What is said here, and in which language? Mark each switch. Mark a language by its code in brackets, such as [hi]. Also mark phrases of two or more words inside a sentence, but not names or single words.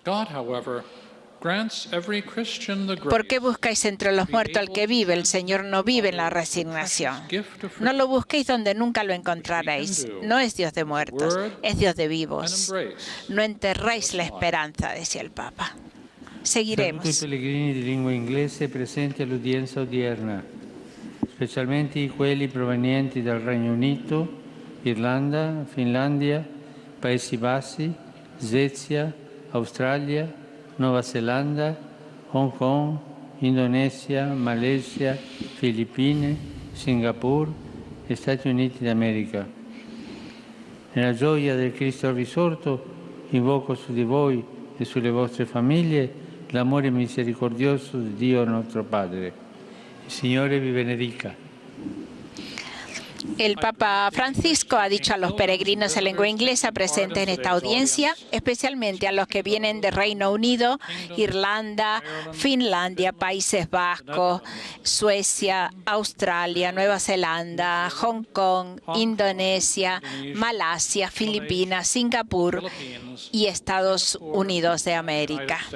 [es] ¿Por qué buscáis entre los muertos al que vive? El Señor no vive en la resignación. No lo busquéis donde nunca lo encontraréis. No es Dios de muertos, es Dios de vivos. No enterréis la esperanza, decía el Papa. Seguiremos. [it] Saluto i pellegrini di lingua inglese presenti all'udienza odierna, specialmente quelli provenienti dal Regno Unito, Irlanda, Finlandia, Paesi Bassi, Svezia, Australia, Nuova Zelanda, Hong Kong, Indonesia, Malesia, Filippine, Singapur e Stati Uniti d'America. Nella gioia del Cristo risorto, invoco su di voi e sulle vostre famiglie l'amore misericordioso di Dio nostro Padre. Il Signore vi benedica. [es] El Papa Francisco ha dicho a los peregrinos en lengua inglesa presentes en esta audiencia, especialmente a los que vienen de Reino Unido, Irlanda, Finlandia, Países Bajos, Suecia, Australia, Nueva Zelanda, Hong Kong, Indonesia, Malasia, Filipinas, Singapur y Estados Unidos de América.